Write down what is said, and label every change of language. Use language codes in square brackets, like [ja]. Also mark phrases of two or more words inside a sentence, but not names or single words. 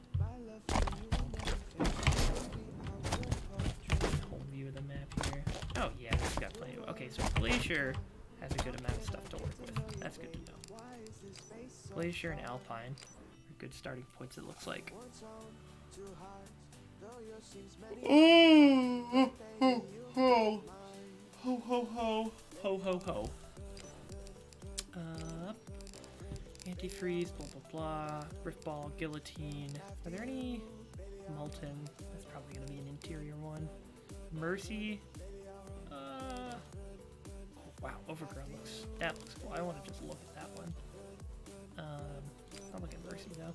[en] Whole view of the map here. Oh yeah, this has got plenty of. Okay, so Glacier has a good amount of stuff to work with. That's good to know. Glacier and Alpine are good starting points, it looks like. Oh, ho, ho, ho, ho, ho, ho, ho, ho. Antifreeze, blah, blah, blah. Riftball, Guillotine. Are there any Molten? That's probably going to be an interior one. Mercy. Oh, wow, Overgrown looks cool. I want to just look at that one. I'll look at Mercy though.